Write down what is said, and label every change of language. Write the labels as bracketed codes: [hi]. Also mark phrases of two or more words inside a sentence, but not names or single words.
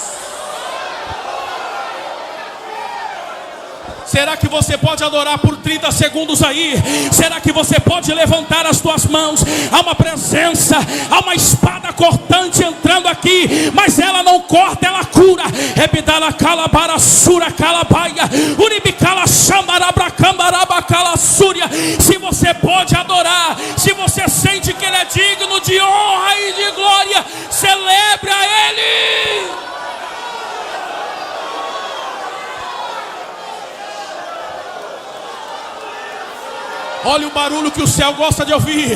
[pt] Será que você pode adorar por 30 segundos aí? Será que você pode levantar as tuas mãos? Há uma presença, há uma espada cortante entrando aqui, mas ela não corta, ela cura. Rebidala calabara sura calabaia, uribicala xambarabra cambaraba calassúria. Se você pode adorar, se você sente que Ele é digno de honra e de glória, celebre a Ele. Olha o barulho que o céu gosta de ouvir.